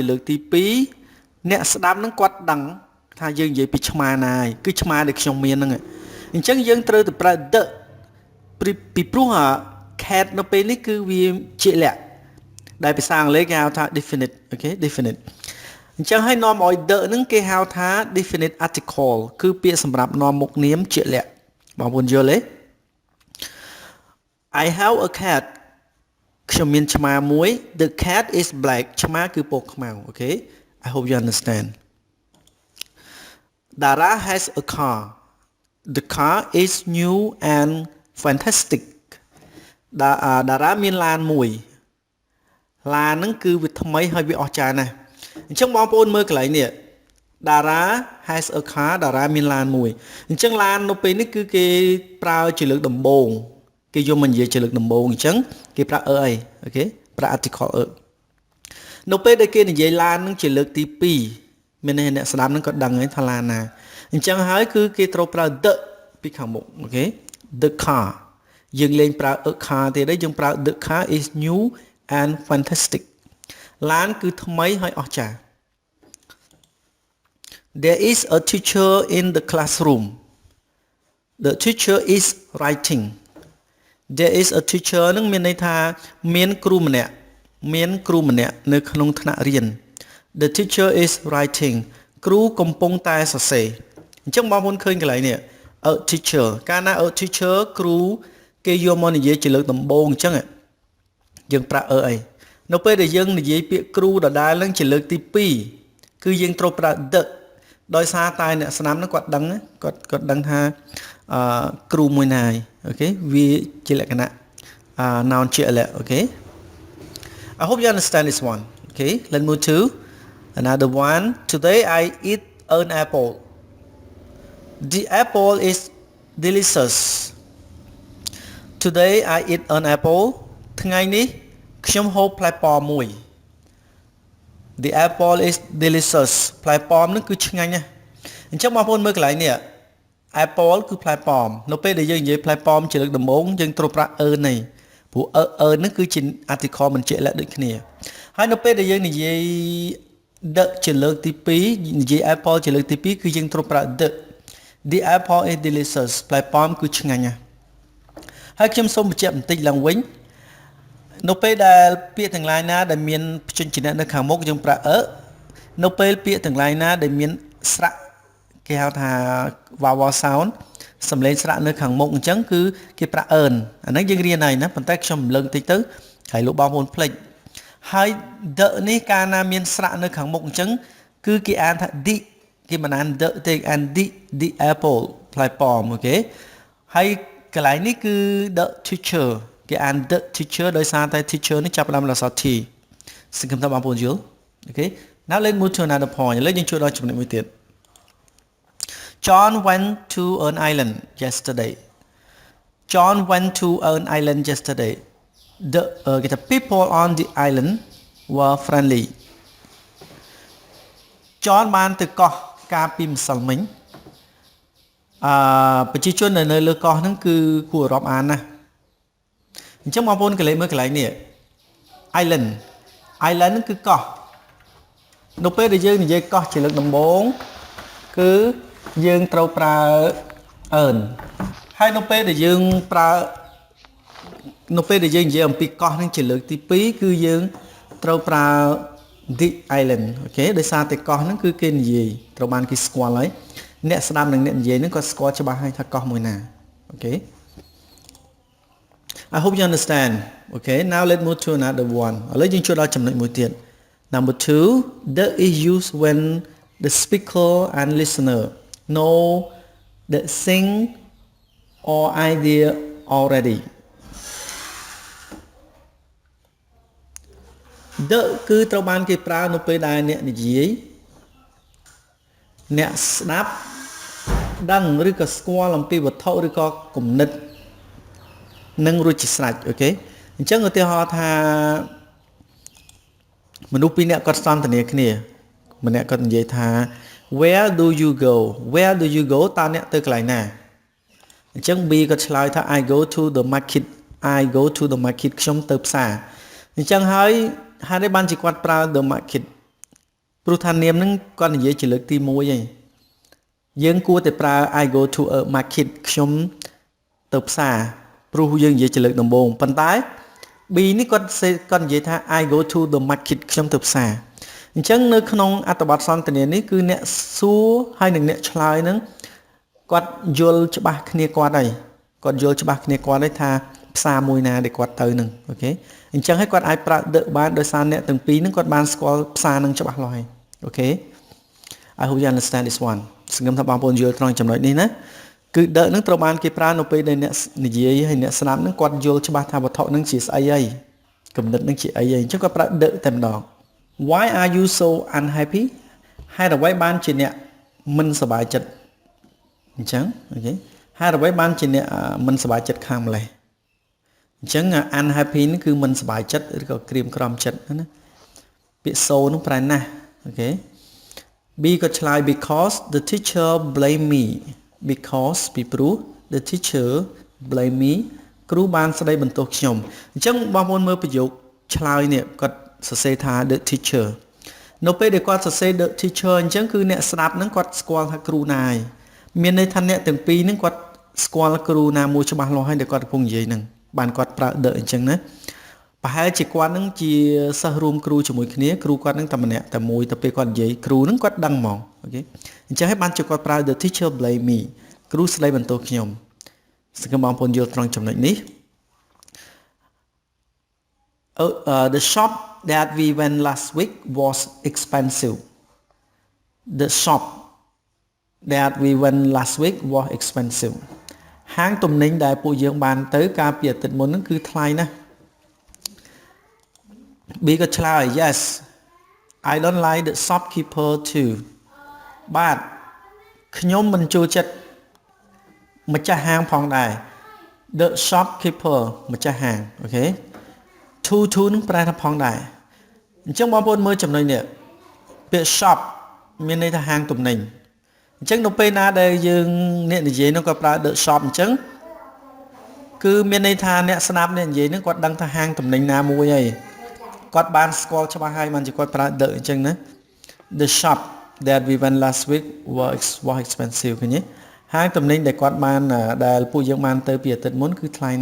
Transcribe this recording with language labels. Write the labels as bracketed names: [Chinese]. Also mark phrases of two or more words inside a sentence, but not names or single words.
[Khmer] លើកទី2អ្នកស្ដាប់នឹងគាត់ដឹងថាយើងនិយាយពីឆ្មាណាហើយគឺឆ្មាដែលខ្ញុំមានហ្នឹងអញ្ចឹងយើងត្រូវតែប្រើ the ពីព្រោះ cat នៅពេលនេះគឺវាជាក់លាក់ដែលភាសាអង់គ្លេសគេហៅថា definite អូខេ definite អញ្ចឹងឲ្យនាំឲ្យ the ហ្នឹងគេហៅថា [English] definite article [Khmer] គឺពាក្យសម្រាប់នាំមុខនាមជាក់លាក់បងប្អូនយល់ទេ [English] I have a cat [Khmer] ខ្ញុំមានឆ្មាមួយ [English] The cat is black [Khmer] ឆ្មាគឺពណ៌ខ្មៅអូខេ [English] I hope you understand Dara has a car The car is new and fantastic [Khmer] តារាមាន ឡានមួយឡានហ្នឹងគឺវាថ្មីហើយវាអស្ចារ្យណាស់អញ្ចឹងបងប្អូនមើលកន្លែងនេះ [English] Dara has a car [Khmer] តារាមានឡានមួយអ ញ្ចឹងឡាននៅពេលនេះគឺគេប្រើជាលើកដំបូងគេយកមកនិយាយជាលើកដំបូងអញ្ចឹងគេប្រើអីអូខេប្រើ article នៅពេលដែលគេនិយាយឡាននឹងជាលើកទី2មានន័យអ្នកស្ដាប់នឹងក៏ដឹងហើយថាឡានណាអញ្ចឹងហើយគឺគេត្រូវប្រើ the ពីខាងមុខអូខេ [English] the car [Khmer] យើងលេងប្រើ [English] a car [Khmer] ទេដែរយើងប្រើ [English] the car is new and fantastic [Khmer] ឡានគឺថ្មីហើយអស្ចារ្យ [English] There is a teacher in the classroom The teacher is writing There is a teacher [Khmer] នឹងមានន័យថាមានគ្រូម្នាក់នៅក្នុងថ្នាក់រៀន [English] The teacher is writing [Khmer] គ្រូកំពុងតែសរសេរអញ្ចឹងបងប្អូនឃើញកន្លែងនេះ [English] a teacher [Khmer] កាលណា [English] a teacher [Khmer] គ្រូគេយកមកនិយាយជាលើកដំបូងអញ្ចឹងយើងប្រើអីនៅពេលដែលយើងនិយាយពាក្យគ្រូដដែលនឹងជាលើកទី2គឺយើង ត្រូវប្រើ the ដោយសារតែអ្នកស្ដាប់នឹងគាត់ដឹងគាត់ដឹងថាគ្រូមួយណាយអូខេវាជាលក្ខណៈ noun ជា ក់លាក់អូខេ [English] I hope you understand this one okay let's move to another one today I eat an apple The apple is delicious Today I eat an apple [Khmer] ថ្ងៃនេះខ្ញុំហូបផ្លែប៉ោមមួយ [English] The apple is delicious [Khmer] ផ្លែប៉ោមនឹងគឺឆ្ងាញ់ណាស់អញ្ចឹងបងប្អូនមើលកន្លែងនេះ apple គឺផ្លែប៉ោមនៅពេលដែលយើងនិយាយផ្លែប៉ោមជាលើកដំបូងយើងត្រូវប្រើ earn នេះព្រោះ earn នឹងគឺជា article មិនជាក់លាក់ដូចគ្នាហើយនៅពេលដែលយើងនិយាយ the ជាលើកទី2និយាយ apple ជាលើកទី2គឺយើងត្រូវប្រើ [English] the apple is delicious [Khmer] ផ្លែប៉ោមគឺឆ្ងាញ់ណាស់ហើយខ្ញុំសូមបញ្ជាក់បន្តិចឡើងវិញនៅពេលដែលពាក្យទាំងឡាយណាដែលមានព្យញ្ជនៈនៅខាងមុ ខយើងប្រើនៅពេលពាក្យទាំងឡាយណាដែលមានស្រៈគេហៅថា [English] vowel sound [Khmer] សំឡេងស្រៈនៅខាងមុខអញ្ចឹងគឺគេប្រើ earn អាហ្នឹងយើងរៀនហើយណា ប៉ុន្តែខ្ញុំរំលឹកបន្តិចទៅហើយលោកបងប្អូនភ្លេចហើយ the នេះកាលណាមានស្រៈនៅខាងមុខអញ្ចឹងគឺគេអាន ថា the គេមិនអាន the ទេអាន [English] the apple [Khmer] ផ្លែប៉ោមអូខេហើយកន្លែងនេះគឺ [English] the teacher [Khmer] គេអាន [English] the teacher [Khmer] ដោយសារតែ teacher នេះចាប់ផ្ដើមដោយអក្សរ T សង្ឃឹមថាបងប្អូនយល់អូខេ [English] now let's move to another point [Khmer] ឥឡូវយើងចូលដល់ចំណុចមួយទៀត [English] John went to an island yesterday John went to an island yesterday the people on the island were friendly [Khmer] John បានទៅកោះកាលពីម្សិលមិញប្រជាជននៅលើកោះហ្នឹងគឺគួររាប់អានណាអញ្ចឹងបងប្អូនកន្លែងមើ លកន្លែងនេះ island ហ្នឹងគឺកោះនៅពេលដែលយើងនិយាយកោះជាលើកដំបូងគឺយើងត្រូវប្រើ earn ហើយនៅពេលដែលយើងប្រើនៅពេលដែលយើងនិយាយអំពីកោះហ្នឹងជាលើកទី2គឺយើងត្រូវប្រើ [English] the island [Khmer] អូខេដោយសារតែកោះហ្នឹងគឺគេនិយាយត្រូវបានគេស្គាល់ហើយអ្នកស្ដាប់និងអ្នកនិយាយហ្នឹងគាត់ស្គាល់ច្បាស់ហើយថាកោះមួយណាអូខេ [English] I hope you understand okay now let's move to another one [Khmer] ឥឡូវយើងចូលដល់ចំណុចមួយទៀត [English] number 2 the is used when the speaker and listener know the thing or idea already the [Khmer] គឺត្រូវបានគេប្រើនៅពេលដែលអ្នកនិយាយ អ្នកស្ដាប់ដឹងឬក៏ស្គាល់អំពីវត្ថុឬក៏គំនិតនឹងរួចជាស្រេចអូខេអញ្ចឹងឧទាហរណ៍ថា មនុស្សពីរនាក់គាត់សន្ទនាគ្នាម្នាក់គាត់និយាយថា [English] where do you go [Khmer] តើអ្នកទៅកន្លែងណាអញ្ចឹង B គាត់ឆ្លើយថា [English] I go to the market [Khmer] ខ្ញុំទៅផ្សារអញ្ចឹងហើយហេតុនេះបានជាគាត់ប្រើ [English] the market [Khmer] ព្រោះថានាមហ្នឹងគាត់និយាយជាលើកទី1ឯងយើងគួរតែប្រើ [English] I go to a market [Khmer] ខ្ញុំទៅផ្សារព្រោះយើងនិ យាយជាលើកដំបូងប៉ុន្តែ B នេះគាត់និយាយថា [English] I go to the market [Khmer] ខ្ញុំទៅផ្សារអញ្ចឹងនៅក្នុងអត្ថបទសន្ទនានេះគឺអ្នកសួរហើយនិងអ្នកឆ្លើយហ្នឹងគាត់យល់ច្បាស់គ្នាគាត់ហើយថាផ្សារមួយណាដែលគាត់ទៅហ្នឹងអូខេអញ្ចឹងហើយគាត់អាចប្រើ the បានដោយសារអ្នកទាំងពីរហ្នឹងគាត់បានស្គាល់ផ្សារហ្នឹងច្បាស់លាស់ហើយ អូខេ [English] I hope you understand this one [Khmer] សង្ឃឹមថាបងប្អូនយល់ត្រង់ចំណុចនេះណាគឺ the ហ្នឹងត្រូវបានគេប្រើនៅពេលដែលអ្នកនិយាយហើយអ្នកស្ដាប់ហ្នឹងគាត់យល់ច្បាស់ថាវត្ថុហ្នឹងជាស្អីហើយគំនិតហ្នឹងជាអីហើយអញ្ចឹងគាត់ប្រើ the តែម្ដង [English] Why are you so [Khmer] unhappy ហេតុអ្វីបានជាអ្នកមិនសប្បាយចិត្តអញ្ចឹងអូខេហេតុអ្វីបានជាអ្នកមិនសប្បាយចិត្តខាងម្លេះអញ្ចឹង unhappy នេះគឺមិនសប្បាយចិត្តឬក៏ក្រៀមក្រំចិត្តណាពាក្យ so នោះប្រែណាស់អូខេ B ក៏ឆ្លើយ [English] because the teacher blame me [Khmer] because ពីព្រោះ [English] the teacher blame me [Khmer] គ្រូបានស្ដីបន្ទោសខ្ញុំអញ្ចឹងបងប្អូនមើលប្រយោគឆ្លើយនេះ គាត់សរសេរថា [English] the teacher [Khmer] នៅពេលដែលគាត់សរសេរ [English] the teacher [Khmer] អញ្ចឹងគឺអ្នកស្ដាប់ហ្នឹងគាត់ស្គាល់ថាគ្រូណាហើយមានន័យថាអ្នកទាំងពីរហ្នឹងគាត់ស្គាល់គ្រូណាមួយច្បាស់លាស់ហើយដែលគាត់កំពុងនិយាយហ្នឹងបានគាត់ប្រើ the អញ្ចឹងណាប្រហែលជាគាត់ហ្នឹងជាសិស្សរួមគ្រូជាមួយគ្នាគ្រូគាត់ហ្នឹងតែម្នាក់តែមួយទៅពេលគាត់និយាយគ្រូហ្នឹងគាត់ដឹងហ្មងអូខេអញ្ចឹងហើយបានជាគាត់ប្រើ [English] the teacher blame me [Khmer] គ្រូស្ដីបន្ទោសខ្ញុំសង្ឃឹមបងប្អូនយល់ត្រង់ចំណុចនេះ [English] the shop that we went last week was expensive the shop that we went last week was expensive [Khmer] ហាងទំនិញដែលពួកយើងបានទៅកាលពីអាទិត្យមុនហ្នឹងគឺថ្លៃណាស់ [English] B [Khmer] ក៏ឆ្លើយ [English] yes I don't like the shopkeeper too [Khmer] បាទខ្ញុំមិនចូលចិត្តម្ចាស់ហាង ផងដែរ [English] the shopkeeper [Khmer] ម្ចាស់ហាងអូខេ to នឹងប្រែថាផងដែរអញ្ចឹងបងប្អូនមើលចំណុចនេះពាក្យ shop មានន័យថាហាងទំនិញអញ្ចឹងនៅពេលណាដែលយើងអ្នកនិយាយនោះក៏ប្រើ [English] the shop [Khmer] អញ្ចឹងគឺមានន័យថាអ្នកស្ដាប់អ្នកនិយាយនោះគាត់ដឹងថាហាងទំនិញណាមួយហើយគាត់បានស្គាល់ច្បាស់ហើយបានជាគាត់ប្រើ the អញ្ចឹងណា [English] the shop that we went last week was expensive [Khmer] ឃើញទេហាងទំនិញដែលគាត់បានដែលពួកយើងបានទៅពីអាទិត្យមុនគឺថ្លៃ